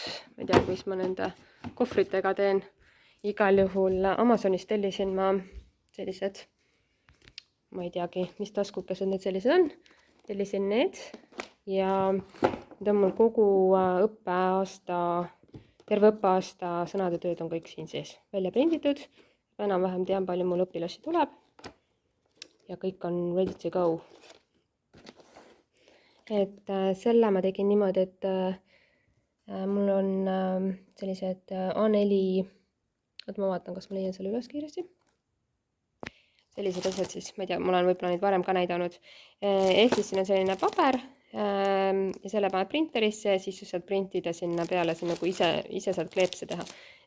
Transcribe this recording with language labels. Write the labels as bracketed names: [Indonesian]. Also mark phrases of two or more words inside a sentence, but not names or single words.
[Estonian] Ma ei tea, mis ma nende kohvritega teen. Igal juhul Amazonist tellisin ma sellised, ma ei teagi, mis taskukesed need sellised on. Tellisin need ja need on mul kogu terve õppeaasta sõnade tööd on kõik siin sees välja prinditud. Enam-vähem tean, palju mul õpilasi tuleb ja kõik on [English] ready to go. [Estonian] Et selle ma tegin niimoodi, et mul on sellised A4, ma vaatan, kas ma leian selle üles kiiresti. Sellised asjad siis, ma ei tea, mul on võib-olla neid varem ka näidanud. Ehk siis siin on selline paber ja selle paned printerisse ja siis saad printida sinna peale, sinna kui ise saad kleepse teha.